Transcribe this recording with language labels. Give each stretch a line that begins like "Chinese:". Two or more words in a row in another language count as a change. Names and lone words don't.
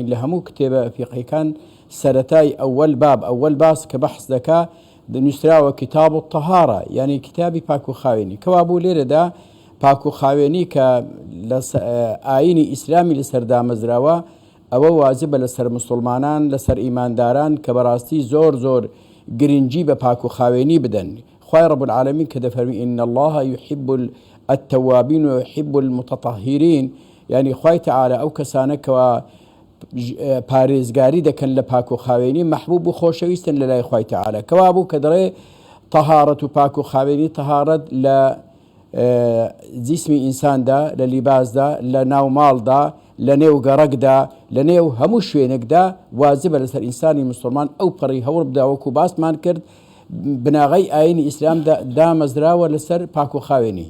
Central Kurdish: لە هەموو کتێبە فیقهیەکان سەرەتای ئەوەل باس کە بەحث دەکا دەنووسراوە کتاب و تەهارە، یعنی کتابی پاک و خاوێنی. کەوا بوو لێرەدا پاک و خاوێنی کە ئاینی ئیسلامی لەسەر دامەزراوە ئەوە واجبە لەسەر مسلمانان لەسەر ئیمانداران کە بەڕاستی زۆر زۆر گرنگی بە پاک و خاوێنی بدەن. خوای
Arabic: رب العالمین
Central Kurdish: کە دەفەرمی
Arabic: إن الله يحب التوابين ويحب المتطهرين،
Central Kurdish: يعني خوای تعالی ئەو کەسانە کەوا پارێزگاری دەکەن لە پاک و خاوێنی محبوب و خۆشەویستن لە لای خوای تعالی. کەوا بوو کە دەڵێ تەهارەت و پاک و خاوێنی، تەهارەت لە جیسمی ئینساندا، لە لیباسدا، لە ناو ماڵدا، لە نێو گەڕەکدا، لە نێو هەموو شوێنێکدا واجبە لەسەر ئینسانی مسلمان ئەو پەڕی هەوڵ بدا وەکو باسمان کرد بناغی ئاینی ئیسلام دامەزراوە لەسەر پاک و خاوێنی.